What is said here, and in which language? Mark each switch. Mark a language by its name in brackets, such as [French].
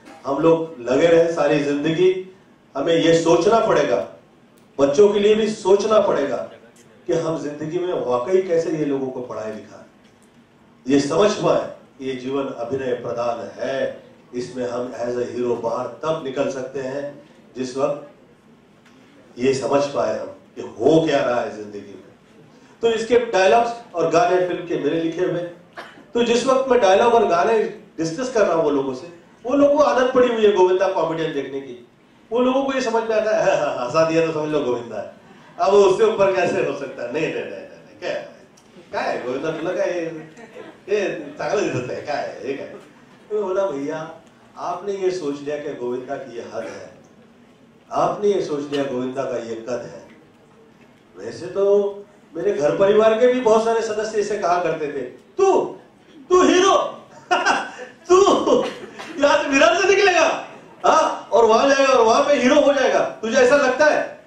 [Hindi] हम लोग लगे रहे सारी जिंदगी, हमें यह सोचना पड़ेगा, बच्चों के लिए भी सोचना पड़ेगा कि हम जिंदगी में वाकई कैसे ये लोगों को पढ़ाई लिखा है, ये समझ पाए ये जीवन अभिनय प्रधान है, इसमें हम एज ए हीरो बाहर तब निकल सकते हैं जिस वक्त ये समझ पाए हम कि हो क्या रहा है जिंदगी में। तो इसके डायलॉग्स और गाने फिल्म के मेरे लिखे हुए, तो जिस वक्त मैं डायलॉग और गाने डिस्कस कर रहा हूं वो लोगों से, वो लोगों को आदत पड़ी हुई है गोविंदा कॉमेडियन देखने की, वो लोगों को ये समझ में आता है हंसा दिया तो समझ लो गोविंदा है, अब उससे ऊपर कैसे हो सकता है? नहीं नहीं नहीं, क्या है [Marathi] गोविंदा तुला काय ये चांगलं दिसत आहे काय हे काय? [Hindi] तो बोला भैया आपने ये सोच लिया कि गोविंदा की ये हद है, आपने ये सोच लिया गोविंदा का ये कद है। वैसे तो मेरे घर परिवार के भी बहुत सारे सदस्य इसे कहा करते थे, तू हीरो तू यहां से विराट से निकलेगा हाँ, और वहां जाएगा और वहां पे हीरो हो जाएगा, तुझे ऐसा लगता है?